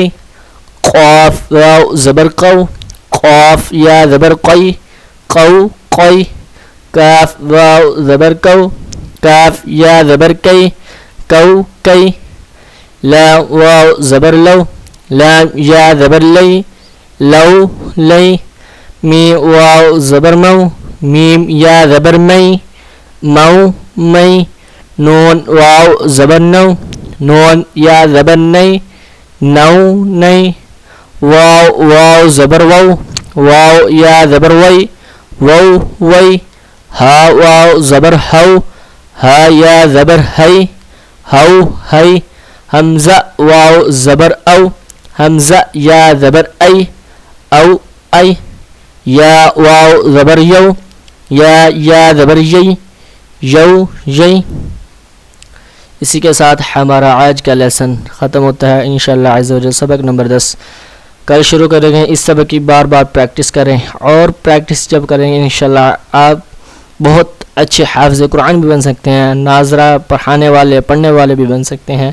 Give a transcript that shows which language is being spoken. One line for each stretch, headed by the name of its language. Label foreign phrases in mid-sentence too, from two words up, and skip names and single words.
Urdu: قاف واو زبر قو، قاف یا زبر قی، قو قی۔ کاف واو زبر کو، کاف یا زبر کی، کو کی۔ لام واو زبر لو، لام یا زبر لی، لو لی۔ میم واو زبر مو، میم یا زبر می، مو می۔ نون واو زبر نو، نون یا زبر نی، نو نی۔ واو واو زبر وو، واو یا زبر وی، وو وی۔ ہا واو زبر ہو، ہا یا زبر ہی، ہو ہی۔ حمزہ واو زبر او، حمزہ یا زبر ای، او ای۔ یا واو زبر یو، یا زبر یی، یو یی۔ اسی کے ساتھ ہمارا آج کا لیسن ختم ہوتا ہے، انشاءاللہ عز و جل سبق نمبر 10 کل شروع کریں گے اس سبق کی، بار بار پریکٹس کریں، اور پریکٹس جب کریں گے انشاءاللہ آپ بہت اچھے حافظ قرآن بھی بن سکتے ہیں، ناظرہ پڑھانے والے پڑھنے والے بھی بن سکتے ہیں۔